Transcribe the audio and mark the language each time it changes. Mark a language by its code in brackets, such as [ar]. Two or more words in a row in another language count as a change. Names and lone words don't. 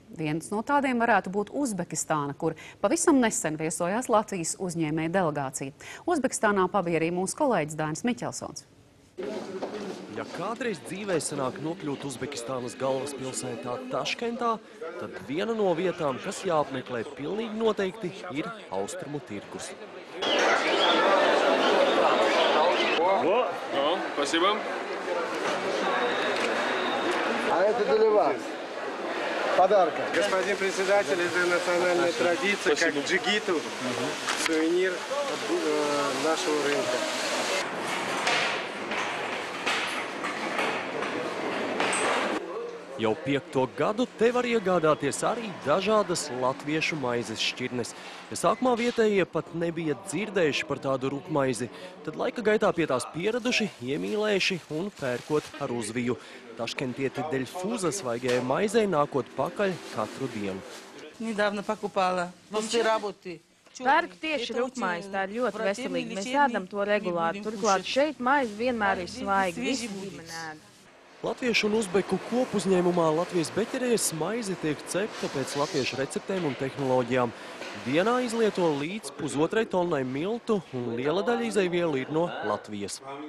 [lv] Viens no tādiem varētu būt Uzbekistāna, kur pavisam nesen viesojās Latvijas uzņēmēja delegācija. Uzbekistānā pabija arī mūsu kolēģis Dainis Miķelsons. Ja kādreiz dzīvē sanāk nokļūt Uzbekistānas galvaspilsētā Taškentā, tad viena no vietām, kas jāapmeklē pilnīgi noteikti, ir austrumu tirgus. [ru] Спасибо. А это для вас. Подарка. Господин председатель, это национальная традиция, как джигиту, сувенир нашего рынка. [lv] Jau 5. gadu te var iegādāties arī dažādas latviešu maizes šķirnes. Ja sākumā vietējie pat nebija dzirdējuši par tādu rupmaizi, tad laika gaitā pie tās pieraduši, iemīlējuši un pērkot ar uzviju. Taškentieti dēļ fūza svaigajai maizei nākot pakaļ katru dienu. [ru] Недавно покупала. После работы. [lv] Pērku tieši rupmaizi, tā ir ļoti veselīga. Mēs ēdam to regulāri. Turklāt šeit maize vienmēr ir svaiga, visi ģimene ēd. Latviešu un uzbeku kopuzņēmumā Latvijas beķerējas maize tiek cepta pēc latviešu receptēm un tehnoloģijām. Dienā izlieto līdz 1,5 tonnai miltu un liela daļa izejvielu ir no Latvijas.